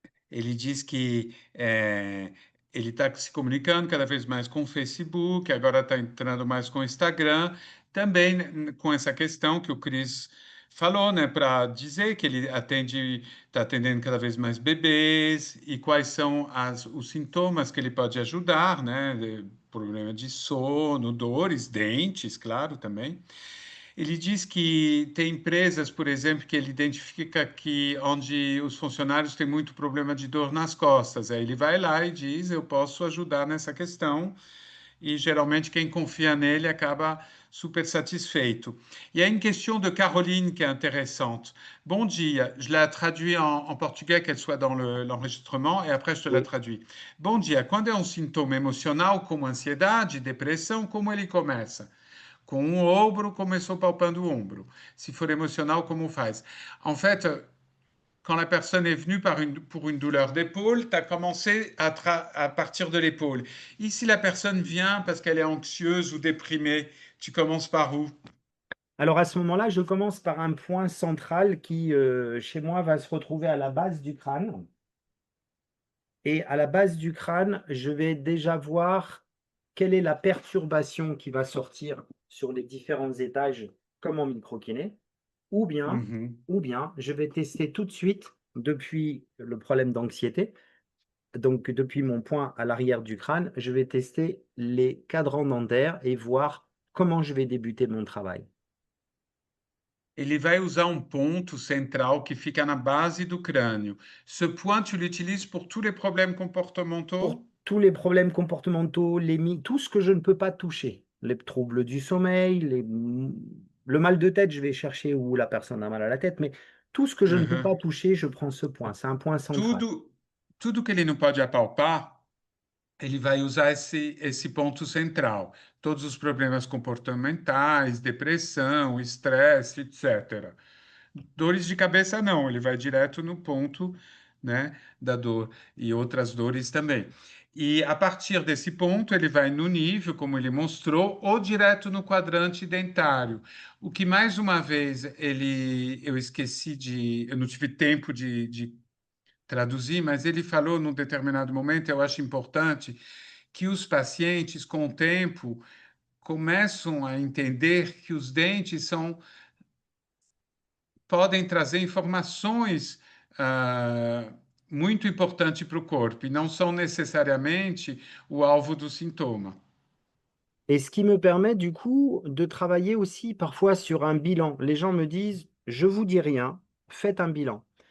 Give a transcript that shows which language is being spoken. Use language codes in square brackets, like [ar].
[pt] ele diz que ele está se comunicando cada vez mais com o Facebook, agora está entrando mais com o Instagram, também né, com essa questão que o Cris falou, né, para dizer que ele está atendendo cada vez mais bebês e quais são os sintomas que ele pode ajudar, né, problema de sono, dores, dentes, claro, também. Ele diz que tem empresas, por exemplo, que ele identifica que onde os funcionários têm muito problema de dor nas costas. Aí ele vai lá e diz: Eu posso ajudar nessa questão. E geralmente quem confia nele acaba super satisfeito. [fr] Il y a une question de Caroline qui est intéressante. [pt] Bon dia, [fr] je la traduis en português, qu'elle soit dans l'enregistrement, et après je te la Oui. traduis. [pt] Bom dia, quando é um sintoma emocional como ansiedade, depressão, como ele começa? Com um ombro, começou palpando o ombro. Se for emocional, como faz? [fr] En fait, quand la personne est venue pour une douleur d'épaule, tu as commencé à partir de l'épaule. Ici, la personne vient parce qu'elle est anxieuse ou déprimée. Tu commences par où? Alors à ce moment-là, je commence par un point central qui, chez moi, va se retrouver à la base du crâne. Et à la base du crâne, je vais déjà voir quelle est la perturbation qui va sortir sur les différents étages, comme en microkiné. Ou bien, Mhm. ou bien, je vais tester tout de suite depuis le problème d'anxiété. Donc, depuis mon point à l'arrière du crâne, je vais tester les cadrans dentaires et voir comment je vais débuter mon travail. [pt] Ele vai usar um ponto central que fica na base do crânio. [fr] Ce point, tu l'utilises pour tous les problèmes Pour comportementaux? tous les problèmes comportementaux, tout ce que je ne peux pas toucher, les troubles du sommeil, le mal de tête, je vais chercher où la personne a mal à la tête, mais tout ce que je ne peux Uhum. pas toucher, je prends ce point. C'est un point central. [pt] Tudo que ele não pode apalpar, ele vai usar esse ponto central. Todos os problemas comportamentais, depressão, estresse, etc. Dores de cabeça não, ele vai direto no ponto, né, da dor e outras dores também. E a partir desse ponto, ele vai no nível, como ele mostrou, ou direto no quadrante dentário. O que mais uma vez eu esqueci eu não tive tempo de traduzir, mas ele falou num determinado momento, eu acho importante, que os pacientes, com o tempo, começam a entender que os dentes podem trazer informações muito importantes para o corpo e não são necessariamente o alvo do sintoma. [fr] Et ce qui me permet du coup de travailler aussi parfois sur un bilan. Les gens me disent, je vous dis rien, faites un bilan.